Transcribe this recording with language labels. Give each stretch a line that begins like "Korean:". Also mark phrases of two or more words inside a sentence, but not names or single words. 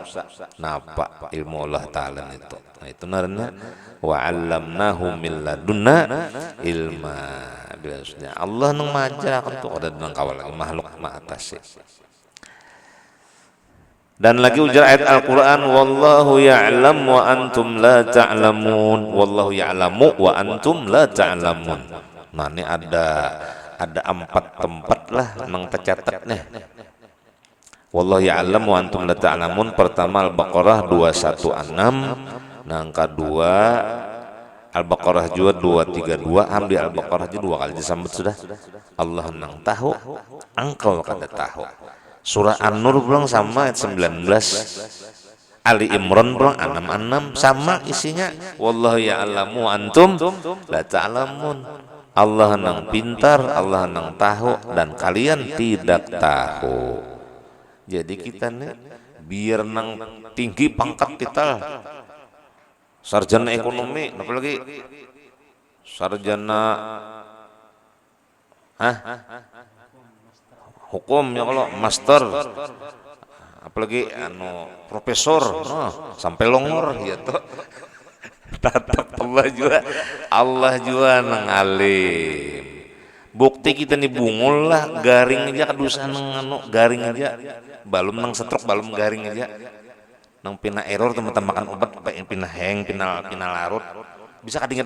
Banjar: Napa ilmu Allah Ta'ala itu. Nah itu naranya
Arabic: وعلمناه من لدنا علما.
Banjar: Biasanya Allah nang majar akan tuh ada nang kawal makhluk ma atas. Dan lagi ujar ayat Al-Quran,
Arabic: والله يعلم وأنتم لا تعلمون. والله يعلم وأنتم لا تعلمون.
Banjar: Nah ini ada 4 tempat lah nang tercatat nih.
Arabic: والله يعلم وأنتم لا تعلمون.
Banjar: Pertama Al-Baqarah 216, nang kedua Al-Baqarah juga 232, ambil Al-Baqarah juga 2 kali disambut sudah. Allah nang tahu, engkau kada tahu. Surah An-Nur pulang sama ayat 19. Ali Imran pulang 66 sama isinya.
Arabic: والله يعلم أنتم لا تعلمون.
Banjar: Allah nang pintar, Allah nang tahu dan kalian tidak tahu. Jadi kita nih biar nang tinggi pangkat kita, sarjana ekonomi, apalagi sarjana hukum ya, kalau master, apalagi profesor, sampai longor gitu. Tatap Allah juga nangalim. Bukti kita nih bungul lah, garing aja kadusan garing aja, balum nang setruk, balum garing aja, nang pina error teman-teman makan obat, pina hang, pina larut, bisa kadingat